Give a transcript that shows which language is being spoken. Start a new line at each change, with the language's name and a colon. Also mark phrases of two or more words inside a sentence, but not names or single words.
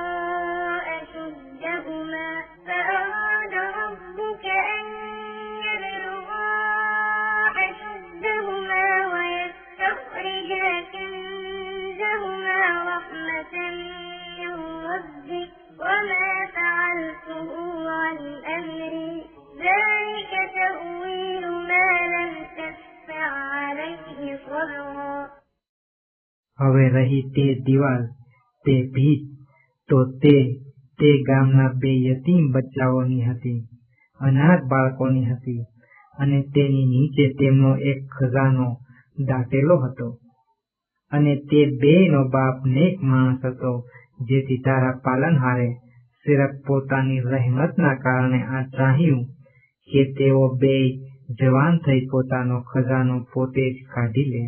Arabic: أشدهما ويستخرجا كنزهما رحمة من ربك وما فعلته عن أمري ذلك تأويل ما لم تستطع عليه صبرا.
Gujarati: હવે રહી તે દિવાલ તે ભીત તો તે ગામના 2 યતીમ બચ્ચાઓની હતી, અનાથ બાળકોની હતી, અને તેની નીચે તેમનો એક ખજાનો દાટેલો હતો. અને તે 2નો બાપ નેક માણસ હતો, જેથી તારા પાલનહારે સિર્ફ પોતાની રહેમતના કારણે આ ચાહ્યું કે તેઓ 2 જવાન થઈ પોતાનો ખજાનો પોતે જ કાઢી લે.